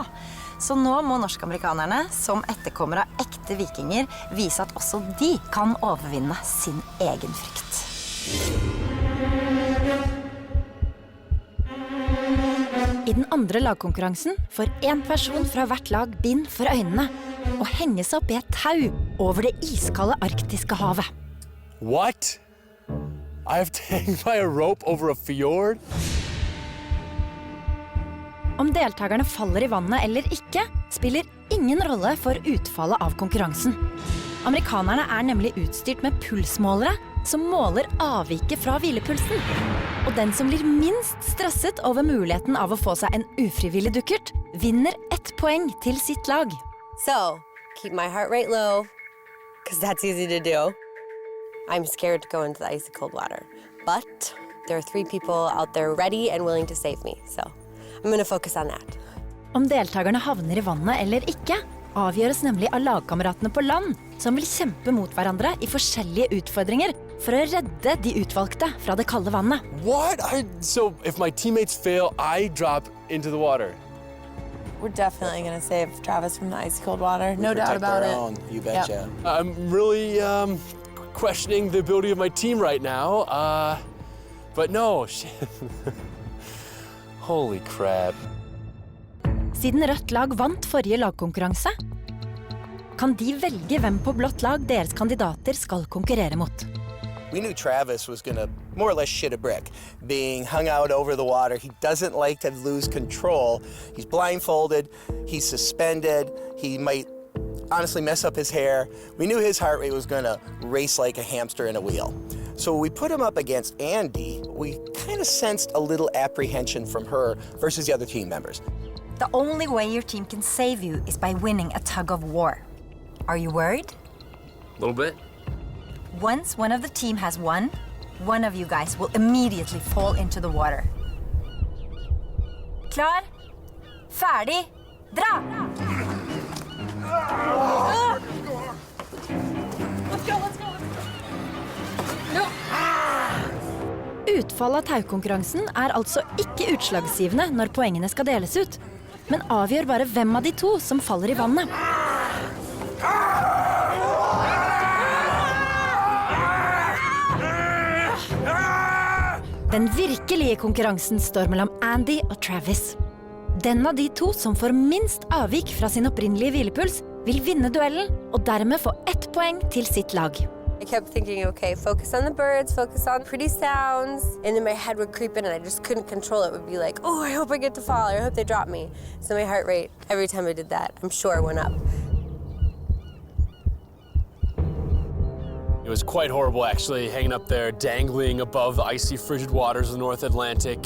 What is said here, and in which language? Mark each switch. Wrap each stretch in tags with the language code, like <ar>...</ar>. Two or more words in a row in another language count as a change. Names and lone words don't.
<no>Så nå må norsk-amerikanerne, som etterkommere av ekte vikinger, vise at også de kan overvinne sin egen frykt. I den andre lagkonkurransen får en person fra hvert lag bind for øynene og henges opp i et tau over det iskalde arktiske havet.</no> <en>What? I have to hang by a rope over a fjord?</en> <no>Om deltakerne faller i vannet eller ikke, spiller ingen rolle for utfallet av konkurransen. Amerikanerne nemlig utstyrt med pulsmålere som måler avviket fra hvilepulsen. Og den som blir minst stresset over muligheten av å få seg en ufrivillig dukkert, vinner 1 poeng til sitt lag.</no> <en>So, keep my heart rate low, because that's easy to do. I'm scared to go into the icy cold water, but there are 3 people out there ready and willing to save me, so I'm going to focus on that.</en> <no>Om deltakerne havner i vannet eller ikke, avgjøres nemlig av lagkameratene på land, som vil kjempe mot hverandre i forskjellige utfordringer for å redde de utvalgte fra det kalde vannet.</no> <en>What? So if my teammates fail, I drop into the water? We're definitely going to save Travis from the icy cold water. No doubt about it. You betcha. Yep. I'm really questioning the ability of my team right now. But no, shit. Holy crap.</en> <no>Siden rødt lag vant forrige lagkonkurranse, kan de velge hvem på blått lag deres kandidater skal konkurrere mot.</no> <en>We knew Travis was going to more or less shit a brick, being hung out over the water. He doesn't like to lose control. He's blindfolded, he's suspended, he might honestly mess up his hair. We knew his heart rate was going to race like a hamster in a wheel. So we put him up against Andy. We kind of sensed a little apprehension from her versus the other team members. The only way your team can save you is by winning a tug of war. Are you worried? A little bit. Once one of the team has won, one of you guys will immediately fall into the water.</en> <no>Klar, ferdig, dra!</no> <en>Let's go. No.</en> <no>Utfallet av taukonkurransen altså ikke utslagsgivende når poengene skal deles ut, men avgjør bare hvem av de 2 som faller i vannet. Den virkelige konkurransen står mellom Andy og Travis. Den av de 2 som får minst avvik fra sin opprinnelige hvilepuls, vil vinne duellen og dermed få 1 poeng til sitt lag.</no> <en>I kept thinking, okay, focus on the birds, focus on pretty sounds, and then my head would creep in and I just couldn't control it. It would be like, oh, I hope I get to fall, or I hope they drop me. So my heart rate, every time I did that, I'm sure went up. It was quite horrible, actually, hanging up there, dangling above the icy, frigid waters of the North Atlantic.</en>